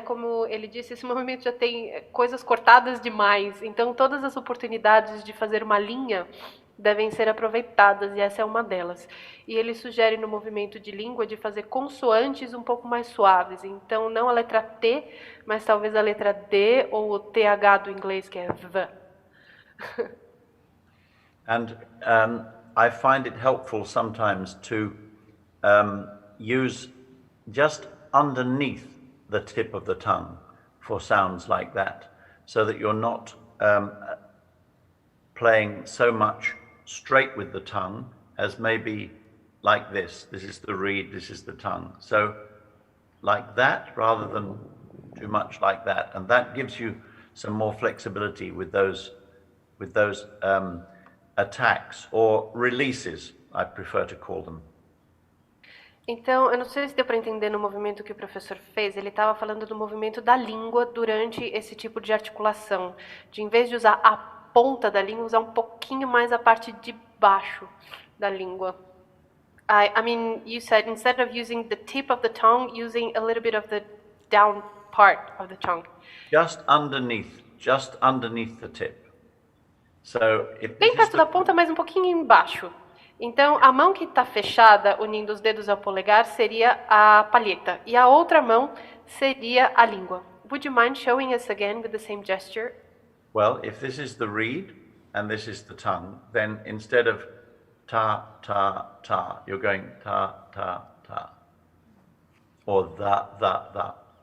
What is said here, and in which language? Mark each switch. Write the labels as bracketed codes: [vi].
[pt] Como ele disse, esse movimento já tem coisas cortadas demais, então todas as oportunidades de fazer uma linha devem ser aproveitadas, e essa é uma delas. E ele sugere no movimento de língua de fazer consoantes um pouco mais suaves, então não a letra T, mas talvez a letra D ou o TH do inglês, que é V. [en] And I find it helpful sometimes to use just underneath the tip of the tongue for sounds like that, so that you're not playing so much straight with the tongue as maybe like this. This is the reed, this is the tongue. So like that rather than too much like that. And that gives you some more flexibility with those attacks or releases, I prefer to call them. [pt] Então, eu não sei se deu para entender no movimento que o professor fez, ele estava falando do movimento da língua durante esse tipo de articulação, de em vez de usar a ponta da língua, usar um pouquinho mais a parte de baixo da língua. [en] I mean, you said instead of using the tip of the tongue, using a little bit of the down part of the tongue. Just underneath the tip. So if [pt] Bem perto da ponta, mas um pouquinho embaixo. Então, a mão que está fechada, unindo os dedos ao polegar, seria a palheta. E a outra mão seria a língua. [en] Would you mind showing us again with the same gesture? Well, if this is the reed and this is the tongue, then instead of ta, ta, ta, you're going ta, ta, ta. Or that.